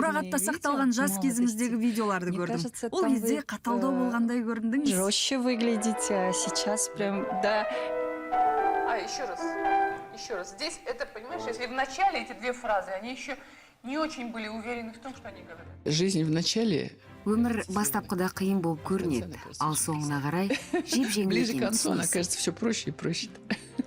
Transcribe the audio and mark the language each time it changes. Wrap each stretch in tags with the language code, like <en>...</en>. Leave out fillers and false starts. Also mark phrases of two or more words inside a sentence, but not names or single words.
<kk>Мұрағатта сақталған жас кезіңіздегі видеоларды көрдім. Ол кезде қаталдау болғандай көріндіңіз.</kk> <ru>Жестче выглядите, а сейчас прям, да. Еще раз. Здесь это, понимаешь, если в начале эти две фразы, они еще не очень были уверены в том, что они говорят. Жизнь в начале.</ru> <kk>Өмір бастапқыда қиын болып көрінеді, ал соңына қарай жеп-жеңіл</kk> <ru>Ближе к</ru> <kk>екенін</kk> <ru>концу,</ru> <kk>түсінесің.</kk> <ru>кажется, все проще и проще.</ru>